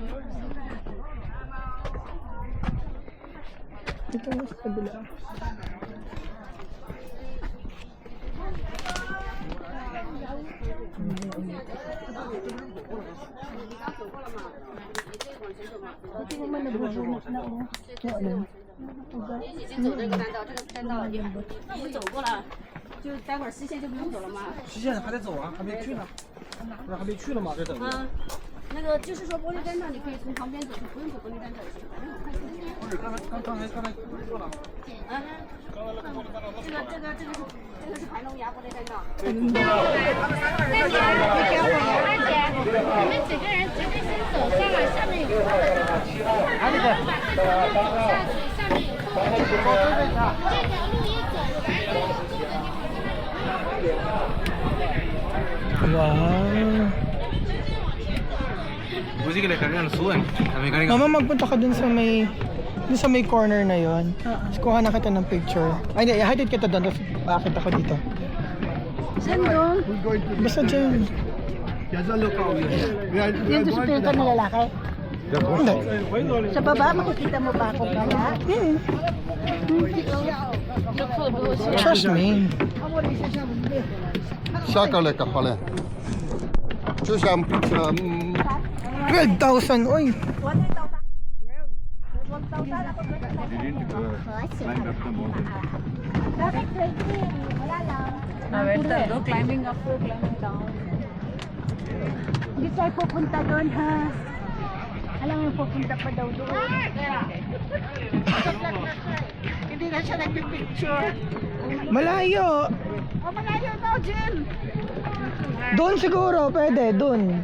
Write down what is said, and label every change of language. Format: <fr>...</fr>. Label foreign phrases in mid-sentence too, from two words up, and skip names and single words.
<tl>Ito na sa kabila. Buti naman nagbubunot na oh. Ano?</tl> <zh>先走这个单道，这个单道也一走过了，就待会儿西线就不用走了嘛。西线还得走啊，还没去呢。不是还没去呢吗？这等着。那个就是说玻璃单道，你可以从旁边走，不用走玻璃单道也行，反正很快就行。不是，刚才过了。这个是盘龙崖玻璃单道。你们几个人直接先走上来，下面有下去，下面有空，这条路一走完，就是这个地方。</zh> <en>Wow.</en> <tl>Mama, magpunta ka dun sa may corner na yon. Tapos kuha na kita ng picture. Ay, hindi, hatid kita doon. Tapos bakit ako dito? Saan doon? Basta dyan. Yung doon sa pinuntan na lalaki? Hindi. Sa baba, makikita mo ba ako kaya?</tl> <en>Trust me.</en> <zh>下个那个好了，就像 12,000,</zh> <tl>oy. Bakit 20? Wala lang.</tl> <en>climbing up, climbing down.</en> <tl>Hindi tayo pupunta doon ha. Alam mo pupunta pa daw doon. Hindi na siya nagpipicture. Malayo. Oh, malayo daw, Jill. Doon siguro, pwede, doon.</tl>